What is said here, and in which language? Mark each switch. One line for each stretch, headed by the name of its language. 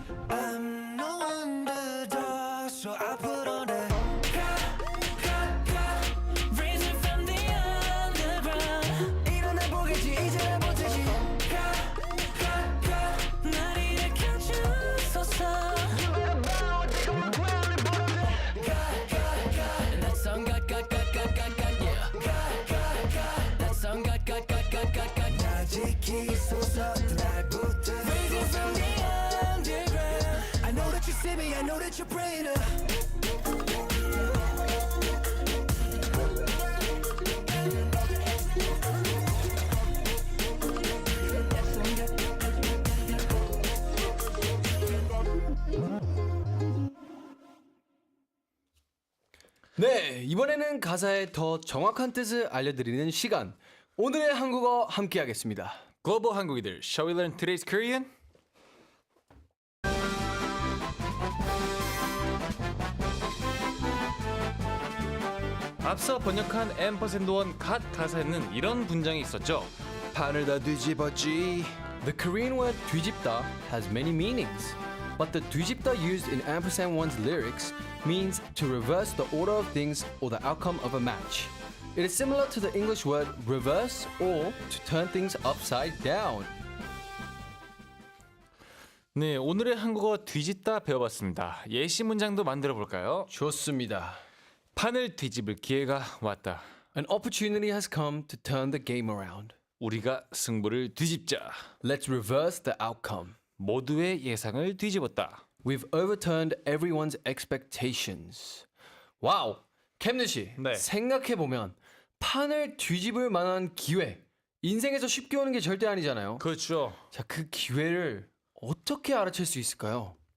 English: I'm no underdog so I put on that Raising from the underground
Korean: 일어나 보겠지 이제 날 볼 테지 날 일으켜주소서
English: You better bow take my crown and put on that That song yeah That song
Korean: 날 지키소서 날 붙들
English: Raising from the underground I know that you see me I know that you're praying up
Korean: 네, 이번에는 가사의 더 정확한 뜻을 알려드리는 시간. 오늘의 한국어 함께하겠습니다. 글로벌 한국이들,
English: shall we learn today's Korean?
Korean: 앞서 번역한 앰퍼센드원 갓 가사에는 이런 문장이 있었죠. 판을 다 뒤집었지.
English: The Korean word 뒤집다 has many meanings, but the 뒤집다 used in &1's lyrics means to reverse the order of things or the outcome of a match. It is similar to the English word reverse or to turn things upside down.
Korean: 네, 오늘의 한국어 뒤집다 배워봤습니다. 예시 문장도 만들어 볼까요? 좋습니다. 판을 뒤집을 기회가 왔다.
English: An opportunity has come to turn the game around.
Korean: 우리가 승부를 뒤집자.
English: Let's reverse the outcome.
Korean: 모두의 예상을 뒤집었다.
English: We've overturned everyone's expectations.
Korean: 와우, 캠느 씨. 네. 생각해 보면 판을 뒤집을 만한 기회, 인생에서 쉽게 오는 게 절대 아니잖아요. 그렇죠. 자, 그 기회를 어떻게 알아챌 수 있을까요?